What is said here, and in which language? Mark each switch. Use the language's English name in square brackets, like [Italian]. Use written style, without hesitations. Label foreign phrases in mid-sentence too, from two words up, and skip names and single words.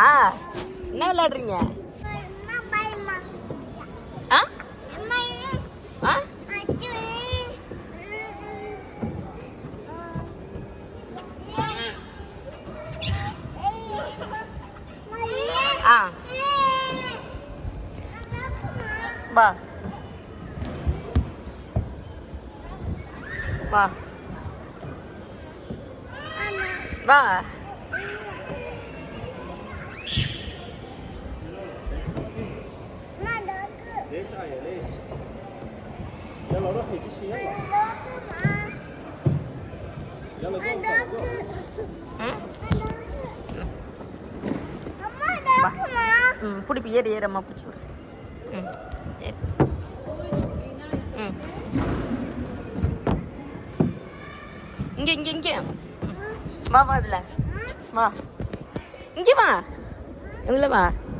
[Tamil] என்ன விளையாடுறீங்க? ஆ ஆ ஆ வா வா வா. [Arabic] ليش آية ليش؟ يلا روحي دشي يلا. يلا [Tamil] பிடிப்பி ஏறு ஏறு அம்மா பிடிச்சி விடு. இங்கே இங்கே இங்கே வா வா அதில் வா இங்கே வா இதில் வா.